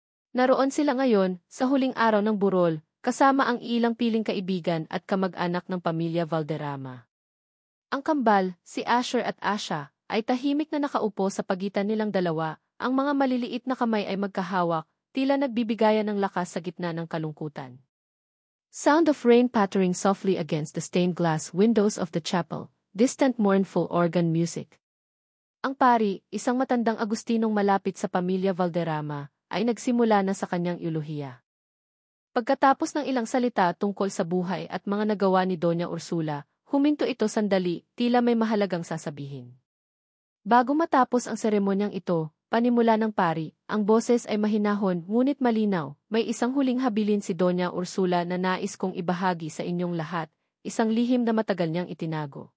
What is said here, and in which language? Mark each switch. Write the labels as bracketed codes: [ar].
[tl] Naroon sila ngayon, sa huling araw ng burol, kasama ang ilang piling kaibigan at kamag-anak ng pamilya Valderrama. Ang kambal, si Asher at Asha, ay tahimik na nakaupo sa pagitan nilang dalawa, ang mga maliliit na kamay ay magkahawak, tila nagbibigayan ng lakas sa gitna ng kalungkutan. [en] Sound of rain pattering softly against the stained glass windows of the chapel, distant mournful organ music. [tl] Ang pari, isang matandang Agustinong malapit sa pamilya Valderrama, ay nagsimula na sa kanyang euluhiya. Pagkatapos ng ilang salita tungkol sa buhay at mga nagawa ni Doña Ursula, huminto ito sandali, tila may mahalagang sasabihin. Bago matapos ang seremonyang ito, panimula ng pari, ang boses ay mahinahon ngunit malinaw, may isang huling habilin si Doña Ursula na nais kong ibahagi sa inyong lahat, isang lihim na matagal niyang itinago.